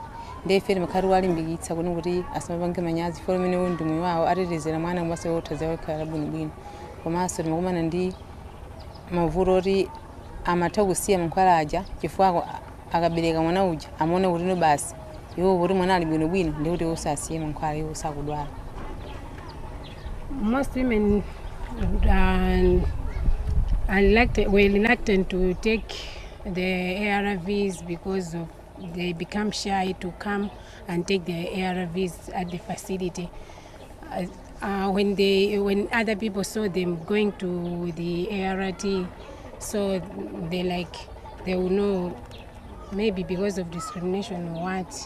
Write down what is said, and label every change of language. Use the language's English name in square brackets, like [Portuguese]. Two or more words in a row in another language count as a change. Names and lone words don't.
[Nyanja] Ndi ife timakhala tiwalimbikitsa kuti asamapange manyazi chifukwa umene uwu ndi moyo wawo atetezera mwana komanso wothandiza kukhala bwinobwino. Komanso timakumana ndi mavuto oti amatha kusiya mankhwala aja chifukwa akabereka mwana uja amaona kuti no basi iwo kuti mwana ali bwinobwino ndi kuti usasiye mankhwala iwo sakudwala. [English] Most women were reluctant to take the ARVs because of they become shy to come and take the ARVs at the facility. When other people saw them going to the ART, so they will know maybe because of discrimination or what.